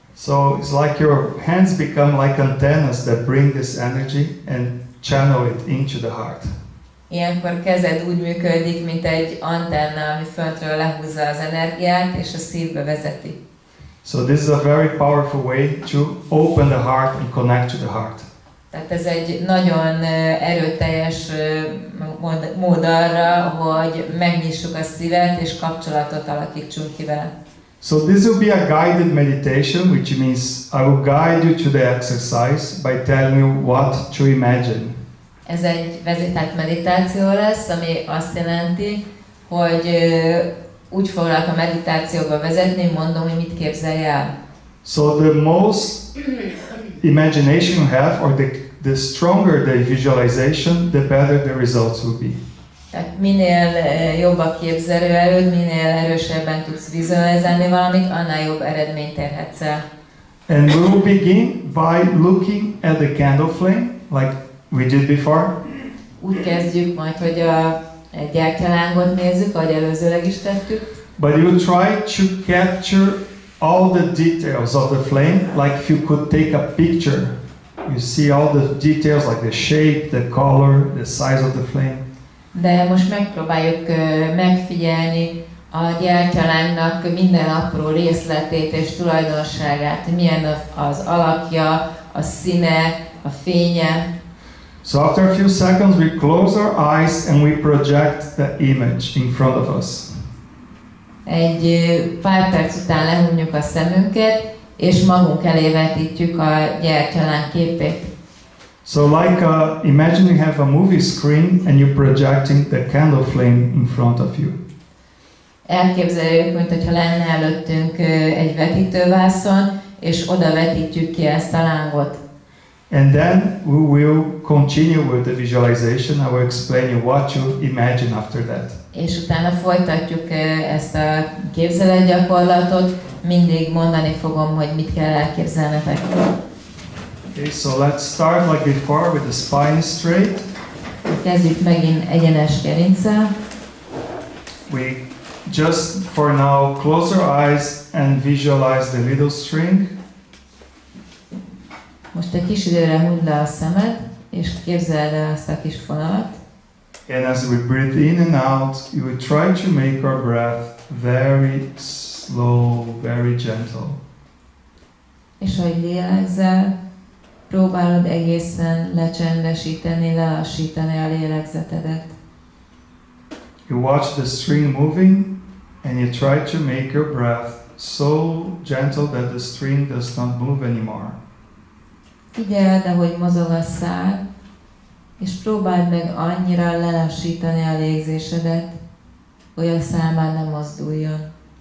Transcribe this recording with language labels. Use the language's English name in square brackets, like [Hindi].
[English] So it's like your hands become like antennas that bring this energy and channel it into the heart. [Hungarian] Ilyenkor kezed úgy működik, mint egy antenna, ami föntről lehúzza az energiát, és a szívbe vezeti. [English] So this is a very powerful way to open the heart and connect to the heart. [Hungarian] Tehát ez egy nagyon erőteljes mód arra, hogy megnyissuk a szívet és kapcsolatot alakítsunk ki vele. [English] So this will be a guided meditation, which means I will guide you to the exercise by telling you what to imagine. [Hungarian] Ez egy vezetett meditáció lesz, ami azt jelenti, hogy úgy foglak a meditációba vezetni, mondom, hogy mit képzelj el. [English] So the most imagination you have, or the stronger the visualization, the better the results will be. [Hungarian] Tehát minél jobb a képzelőerőd, minél erősebben tudsz vizualizálni valamit, annál jobb eredményt érhetsz el. [English] And we will begin by looking at the candle flame, like we did before. [Hungarian] Úgy kezdjük majd, hogy a gyertyalángot nézzük, ahogy előzőleg is tettük. [English] But you try to capture all the details of the flame, like if you could take a picture. You see all the details, like the shape, the color, the size of the flame. [Hungarian] De most megpróbáljuk megfigyelni a gyertyalánknak minden apró részletét és tulajdonságát, milyen az alakja, a színe, a fénye. [English] So after a few seconds we close our eyes and we project the image in front of us. [Hungarian] Egy pár perc után lehunjuk a szemünket, és magunk elé vetítjük a gyertyalánk képét. [English] So like imagine you have a movie screen and you're projecting the candle flame in front of you. [Hungarian] Elképzeljük, mintha lenne előttünk egy vetítővászon, és oda vetítjük ki ezt a lángot. [English] And then we will continue with the visualization. I will explain you what you imagine after that. [Hungarian] És utána folytatjuk ezt a képzeletgyakorlatot, mindig mondani fogom, hogy mit kell elképzelnetek. [English] Okay, so let's start like before with the spine straight. [Hungarian] Kezdjük megint egyenes gerinccel. [English] We just for now close our eyes and visualize the little string. [Hungarian] Most egy kis időre hunyd le a szemed, és képzeld el azt a kis fonalat. [English] And as we breathe in and out, you will try to make our breath very slow, very gentle. [Hungarian] És ahogy lélegzel, próbálod egészen lecsendesíteni, lelassítani a lélegzetedet. [English] You watch the string moving and you try to make your breath so gentle that the string does not move anymore. [Hungarian] Figyeld, ahogy mozog a szál, és próbáld meg annyira lelassítani a légzésedet, hogy a szál már nem mozduljon.